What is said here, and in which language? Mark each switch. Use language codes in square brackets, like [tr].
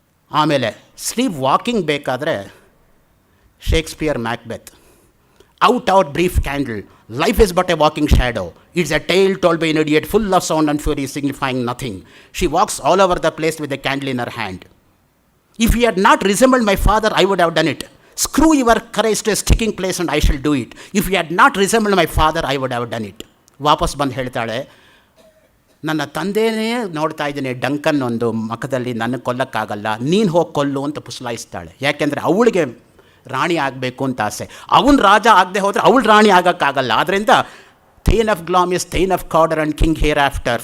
[kn] ಆಮೇಲೆ sleep walking ಬೇಕಾದರೆ Shakespeare Macbeth. [en] Out brief candle, life is but a walking shadow. It's a tale told by an idiot full of sound and fury signifying nothing. She walks all over the place with a candle in her hand. If you had not resembled my father I would have done it. Screw your courage to a sticking place and I shall do it. If you had not resembled my father, I would have done it. [kn] ವಾಪಸ್ ಬಂದು ಹೇಳ್ತಾಳೆ, ನನ್ನ ತಂದೆಯೇ ನೋಡ್ತಾ ಇದ್ದೀನಿ Duncan ಒಂದು ಮಖದಲ್ಲಿ, ನನ್ನ ಕೊಲ್ಲಕ್ಕಾಗಲ್ಲ, ನೀನು ಹೋಗಿ ಕೊಲ್ಲು ಅಂತ ಪುಸಲಾಯಿಸ್ತಾಳೆ. ಯಾಕೆಂದರೆ ಅವಳಿಗೆ ರಾಣಿ ಆಗಬೇಕು ಅಂತ ಆಸೆ. ಅವನು ರಾಜ ಆಗದೆ ಹೋದರೆ ಅವಳು ರಾಣಿ ಆಗೋಕ್ಕಾಗಲ್ಲ. [en] ಆದ್ದರಿಂದ thane of Glamis is thane of Cawdor and king hereafter.